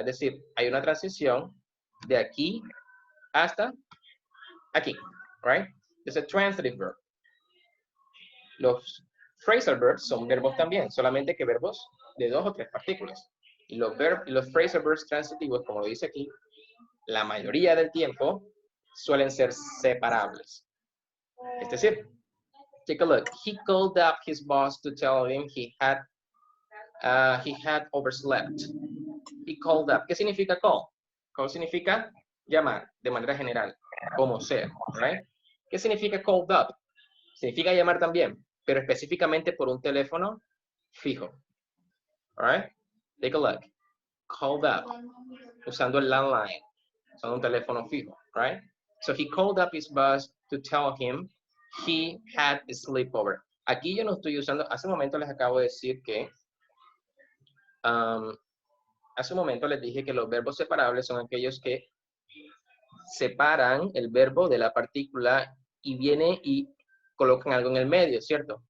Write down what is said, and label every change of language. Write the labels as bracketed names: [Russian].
[Spanish] Es decir, hay una transición de aquí hasta aquí, right? Es [English] a transitive verb. [Spanish] Los phrasal verbs son verbos también, solamente que verbos de 2 o 3 partículas. Y los phrasal verbs transitivos, como lo dice aquí, la mayoría del tiempo suelen ser separables. Es decir, [English] take a look. He called up his boss to tell him he had overslept. He called up. [Spanish] ¿Qué significa call? Call significa llamar, de manera general, como sea, right? ¿Qué significa called up? Significa llamar también, pero específicamente por un teléfono fijo. [English] Alright? Take a look. Called up. [Spanish] Usando el landline. Usando un teléfono fijo. [English] Right? So he called up his boss to tell him he had a sleepover. [Spanish] Aquí yo no estoy usando, hace un momento les acabo de decir que, hace un momento les dije que los verbos separables son aquellos que separan el verbo de la partícula y viene y colocan algo en el medio, ¿cierto?